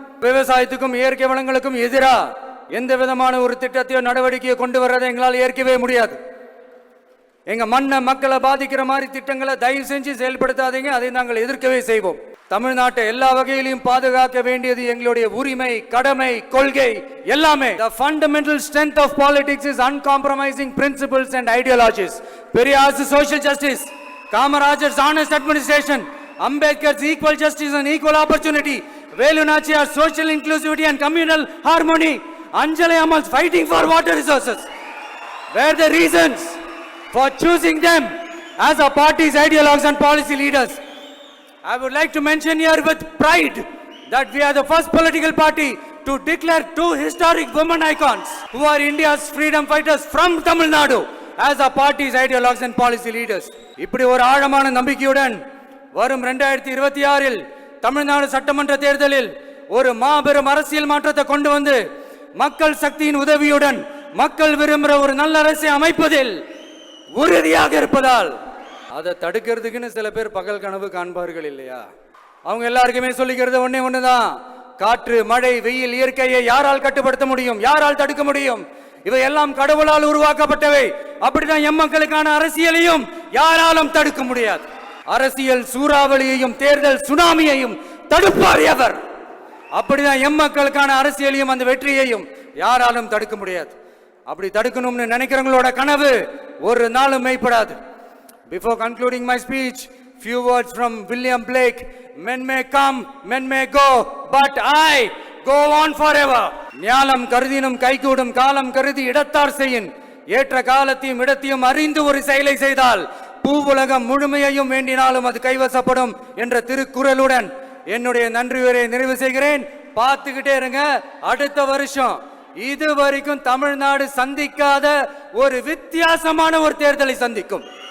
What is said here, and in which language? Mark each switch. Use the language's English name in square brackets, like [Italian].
[Tamil] விவசாயத்துக்கும் இயற்கை வளங்களுக்கும் எதிரா எந்த விதமான ஒரு திட்டத்தையோ நடவடிக்கையை கொண்டு வர்றதை எங்களால் ஏற்கவே முடியாது. எங்க மண்ணை, மக்களை பாதிக்கிற மாதிரி திட்டங்களை தயவு செஞ்சு செயல்படுத்தாதீங்க. அதை நாங்கள் எதிர்க்கவே செய்வோம். தமிழ்நாட்டை எல்லா வகையிலும் பாதுகாக்க வேண்டியது எங்களுடைய உரிமை, கடமை, கொள்கை எல்லாமே. [English] The fundamental strength of politics is uncompromising principles and ideologies. Periyar's social justice, Kamarajar's honest administration, Ambedkar's equal justice and equal opportunity, Velu Nachiyar's social inclusivity and communal harmony, Anjali Ammal's fighting for water resources were the reasons for choosing them as our party's ideologues and policy leaders. I would like to mention here with pride that we are the first political party to declare two historic women icons who are India's freedom fighters from Tamil Nadu as our party's ideologues and policy leaders. [Tamil] இப்படி ஒரு ஆழமான நம்பிக்கையுடன் வரும் 2026 தமிழ்நாடு சட்டமன்ற தேர்தலில் ஒரு மாபெரும் அரசியல் மாற்றத்தை கொண்டு வந்து மக்கள் சக்தியின் உதவியுடன் மக்கள் விரும்புகிற ஒரு நல்ல அரசை அமைப்பதில் உறுதியாக இருப்பதால் அதை தடுக்கிறதுக்குன்னு சில பேர் பகல் கனவு காண்பார்கள் இல்லையா? அவங்க எல்லாருக்குமே சொல்லிக்கிறது ஒண்ணுதான். காற்று, மழை, வெயில், இயற்கையை யாரால் கட்டுப்படுத்த முடியும்? யாரால் தடுக்க முடியும்? இவை எல்லாம் கடவுளால் உருவாக்கப்பட்டவை. அப்படிதான் எம் மக்களுக்கான அரசியலையும் யாராலும் தடுக்க முடியாது. அரசியல் சூறாவளியையும் தேர்தல் சுனாமியையும் தடுப்பார் எவர். அப்படிதான் எம் மக்களுக்கான அரசியலையும் அந்த வெற்றியையும் யாராலும் தடுக்க முடியாது. அப்படி தடுக்கணும்னு நினைக்கிறவங்களோட கனவு ஒரு நாளும் மெய்ப்படாது. [English] Before concluding my speech, few words from William Blake. Men may come, men may go, but I go on forever. [Tamil] ஞாலம் கருதினும் கைகூடும், காலம் கருதி இடத்தார் செய்யின். ஏற்ற காலத்தையும் இடத்தையும் அறிந்து ஒரு செயலை செய்தால் பூவுலகம் முழுமையையும் வேண்டினாலும் அது கைவசப்படும் என்ற திருக்குறளுடன் என்னுடைய நன்றி உரையை நிறைவு செய்கிறேன். பார்த்துக்கிட்டே இருங்க. அடுத்த வருஷம் இதுவரைக்கும் தமிழ்நாடு சந்திக்காத ஒரு வித்தியாசமான ஒரு தேர்தலை சந்திக்கும்.